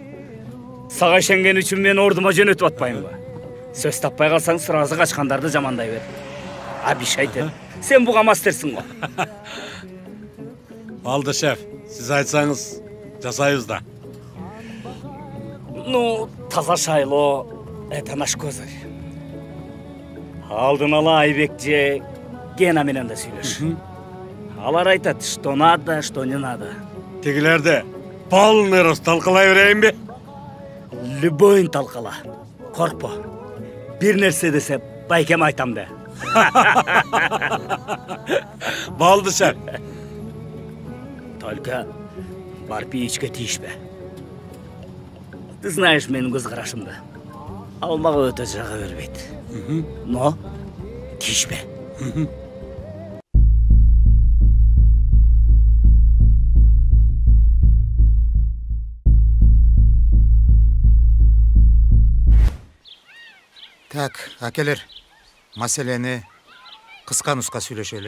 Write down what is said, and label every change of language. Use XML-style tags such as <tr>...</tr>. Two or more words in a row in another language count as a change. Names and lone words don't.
<ky>Сага ишенген үчүн мени ордума жөнөтүп атпаймбы? Сөз таппай калсаң сразу качкандарды жамандай бер. Абишайтер, сен буга мастерсиң го. Алды, шеф. Сиз айтсаңыз, жасайбыз да. Ну, таза шайлоо,</ky> <ru>это наш козырь.</ru> <ky>Алдын ала Айбек же Гена менен да сүйлөш. Алар айтат,</ky> <ru>что надо, что не надо.</ru> <ky>Тигилерди</ky> <ru>полный рост</ru> <ky>талкалай берейинби? Любойн талкала. Коркпо. Бир нерсе десе байкем айтам да. Болду, шеф. Только барып ичке тийишпе.</ky> <ru>Ты знаешь</ru> <ky>менин көз карашымды. Ал мага өтө жага бербейт. Но тийишпе. Так, акелер, маселени кыска нуска сүйлөшөлү.</ky>